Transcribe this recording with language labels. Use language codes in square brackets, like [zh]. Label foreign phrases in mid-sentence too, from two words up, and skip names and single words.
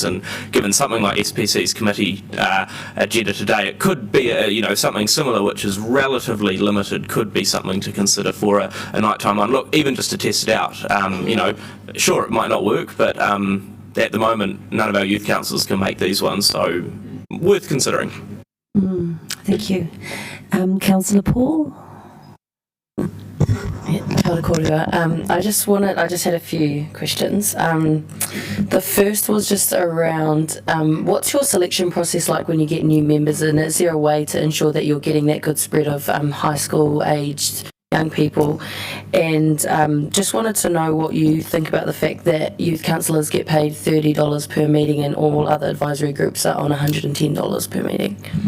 [en] And given something like SPC's committee agenda today, it could be something similar, which is relatively limited, could be something to consider for a nighttime one. Look, even just to test it out, sure, it might not work, but at the moment, none of our youth councils can make these ones, so worth considering. Thank you. Councillor Paul? [mi] Kia ora. [en] I just had a few questions. The first was just around what's your selection process like when you get new members in? Is there a way to ensure that you're getting that good spread of high school aged young people? And just wanted to know what you think about the fact that youth councillors get paid $30 per meeting and all other advisory groups are on $110 per meeting.